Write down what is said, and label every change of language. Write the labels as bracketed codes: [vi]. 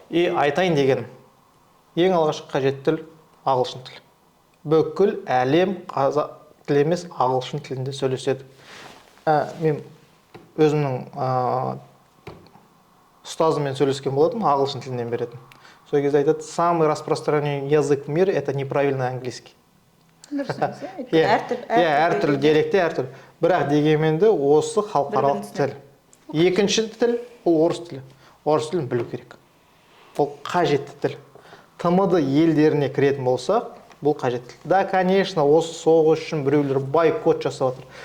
[kk] Айтайын дегенім. Ең алғашқы қажет тіл ағылшын тілі. Бүкіл әлем қазақ тілі емес ағылшын тілінде сөйлеседі. Мен өзімнің ұстазыммен сөйлескен болатым, ағылшын тілінен беретін. Сол кезде айтады, [ru] самый распространенный язык в мире это неправильный английский. [kk] Әртүрлі диалекте әртүрлі. Бірақ дегенмен де осы халықаралық тіл. Екінші тіл ол орыс тілі. Орыс тілін білу керек. Ол қажетті тіл. ТМД елдеріне кіретін болсақ, бұл қажетті тіл. [ru] Да, конечно, [kk] осы соғыс үшін біреулер бойкот жасап жатыр.